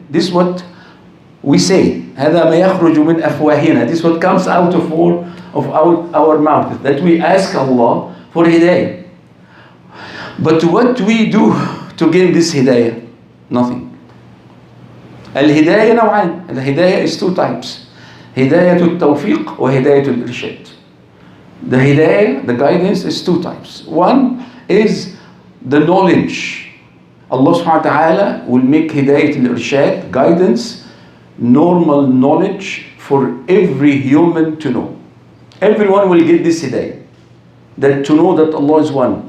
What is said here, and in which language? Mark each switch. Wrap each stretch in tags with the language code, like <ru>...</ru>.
<en>This is what we say.</en> <ar>هذا ما يخرج من أفواهنا.</ar> <en>This is what comes out of our mouth, that we ask Allah for hidayah. But what we do to gain this hidayah? Nothing.</en> <ar>الهداية نوعان.</ar> <en>الهداية is two types.</en> <ar>هداية التوفيق وهداية الإرشاد.</ar> <en>The hidayah, the guidance, is two types. One is the knowledge. Allah subhanahu wa ta'ala will make hidayat al-irshad, guidance, normal knowledge for every human to know. Everyone will get this hidayah, that to know that Allah is one.</en>